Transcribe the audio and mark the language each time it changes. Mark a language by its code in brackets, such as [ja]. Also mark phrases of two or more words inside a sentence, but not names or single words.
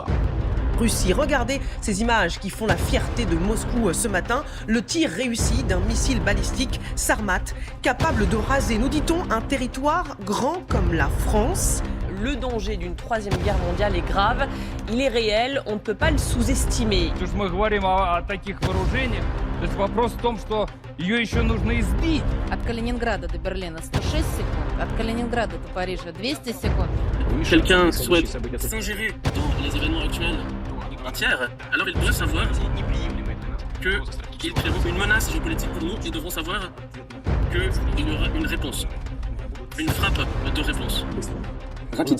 [fr] Russie, regardez ces images qui font la fierté de Moscou ce matin. Le tir réussi d'un missile balistique Sarmat, capable de raser, nous dit-on, un territoire grand comme la France. Le danger d'une troisième guerre mondiale est grave, il est réel, on ne peut pas le sous-estimer. [ru] От Калининграда до Берлина 106 секунд, от Калининграда до Парижа 200 секунд. [fr] Quelqu'un souhaite s'ingérer dans les événements actuels entiers, alors il devrait savoir qu'il prévoit une menace géopolitique pour nous et devront savoir qu'il y aura une réponse, une frappe de réponse. Rapide.